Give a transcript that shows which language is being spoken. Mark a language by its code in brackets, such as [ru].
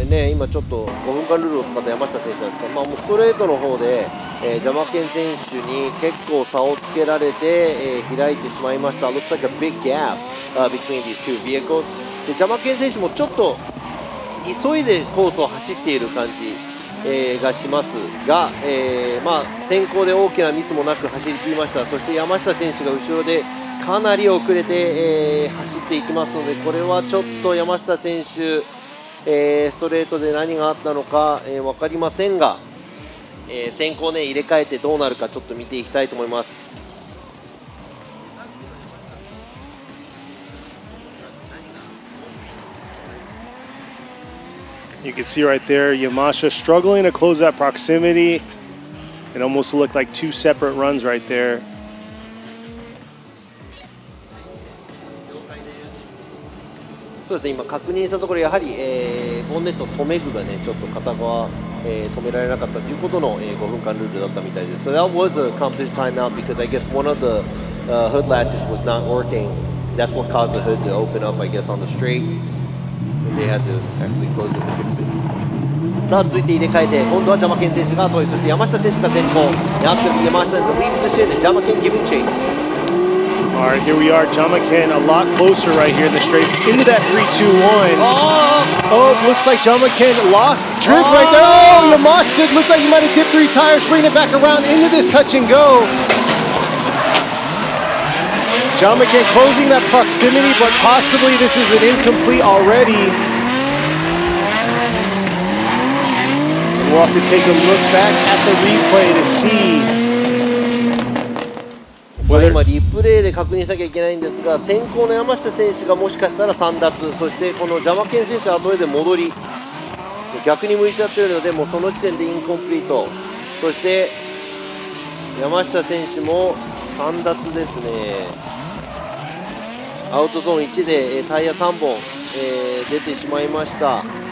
[ja] 今ちょっと5分間ルールを使った山下選手なんですが、もうストレートの方で、ジャマケン選手に結構差をつけられて、開いてしまいました。 [en] Looks like a big gap between these two vehicles. [ja] でジャマケン選手もちょっと急いでコースを走っている感じ、がしますが、先行で大きなミスもなく走り切りました。そして山下選手が後ろでかなり遅れて、走っていきますのでこれはちょっと山下選手ストレートで何があったのか、分かりませんが、先行ね入れ替えてどうなるかちょっと見ていきたいと思います。 [en] You can see right there Yamasha struggling to close that proximity. It almost looked like two separate runs right there. [ja] そうですね、今確認したところやはり、ボンネット止め具がねちょっと片側、止められなかったということの、5分間ルールだったみたいです。 [en] So that was a competition timeout because I guess one of the hood latches was not working. That's what caused the hood to open up, I guess, on the straight. And they had to actually close it to fix it. [ja] さあ続いて入れ替えて今度はジャマケン選手が後追い、そして山下選手が先行。山下のリードpositionでジャマケン [en] giving chase. Alright, here we are, Jyamaken a lot closer right here in the straight into that 3-2-1. Oh, it looks like Jyamaken lost drift right there. Oh, Yamasha looks like he might have dipped 3 tires, bringing it back around into this touch and go. Jyamaken closing that proximity, but possibly this is an incomplete already. And we'll have to take a look back at the replay to see. [ja] 今リプレイで確認しなきゃいけないんですが先行の山下選手がもしかしたら3奪そしてこのジャマケン選手は後で戻り逆に向いちゃっているのでもうその時点でインコンプリートそして山下選手も3奪ですね。アウトゾーン1でタイヤ3本、出てしまいました。